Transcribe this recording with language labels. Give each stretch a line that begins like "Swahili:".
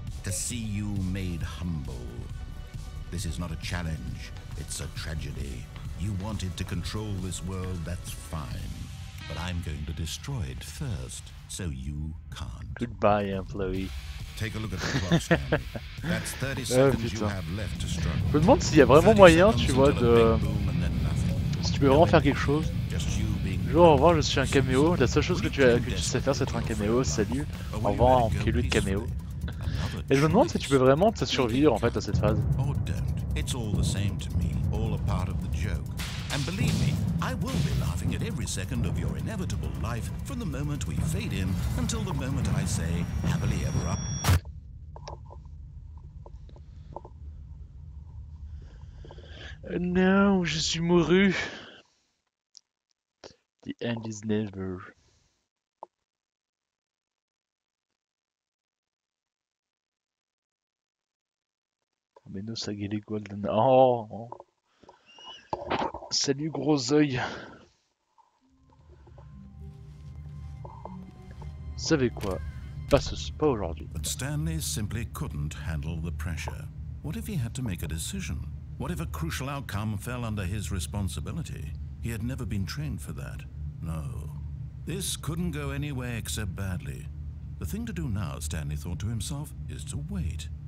English: To see you made humble. This is not a challenge, it's a tragedy. You wanted to control this world, that's fine. But I'm going to destroy it first, so you can't. Goodbye, employee. Take a look at the clock, Stanley. That's 30 seconds you have left to struggle.
French: Je me demande s'il y a vraiment moyen, tu vois, de... Si tu peux vraiment faire quelque chose. Bonjour, au revoir, je suis un caméo. La seule chose que tu sais faire, c'est être un caméo. Salut, au revoir, en prélude de caméo. Et je me demande si tu peux vraiment te survivre en fait à cette phase.
English: Oh, don't. It's all the same to me, all a part of the joke. And believe me, I will be laughing at every second of your inevitable life from the moment we fade in until the moment I say happily ever after.
French: Non, je suis mouru.
English: The end is never. Menos Sageli Golden.
French: Oh, salut gros œil. Vous savez quoi? Pas aujourd'hui.
English: But Stanley simply couldn't handle the pressure. What if he had to make a decision? What if a crucial outcome fell under his responsibility? He had never been trained for that. No. This couldn't go anywhere except badly. The thing to do now, Stanley thought to himself, is to wait.